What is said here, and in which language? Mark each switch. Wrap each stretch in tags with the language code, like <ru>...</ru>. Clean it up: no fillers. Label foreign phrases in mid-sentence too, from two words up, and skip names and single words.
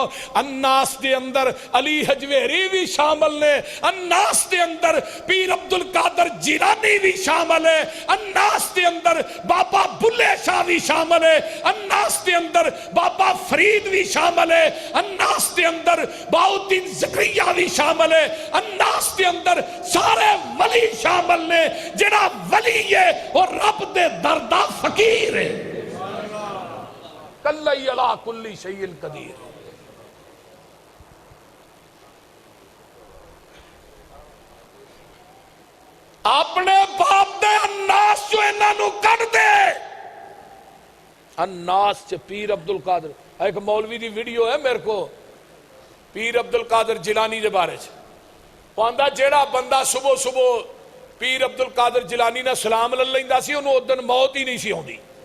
<pa>الناس دے اندر علی ہجویری بھی شامل نیں، الناس دے اندر پیر عبدالقادر جیلانی بھی شامل ہے، الناس دے اندر بابا بلھے شاہ بھی شامل ہے، الناس دے اندر بابا فرید بھی شامل ہے، الناس دے اندر بہاؤالدین زکریا بھی شامل ہے، الناس دے اندر سارے ولی شامل نیں. جیہڑا ولی ہے وہ رب دے در دا فقیر ہے,</pa> <ar>كلئ على كل شيء قدير.</ar> <pa>اپنے باپ دے الناس جو انہاں نوں کڈھ دے، الناس چ پیر عبدالقادر، ایک مولوی دی ویڈیو ہے میرے کو پیر عبدالقادر جیلانی دے بارے چ، آندا جیہڑا بندہ صبح صبح پیر عبدالقادر جیلانی نے سلام لے لیندا سی، انہوں نے اس دن موت ہی نہیں سی آؤندی.</pa>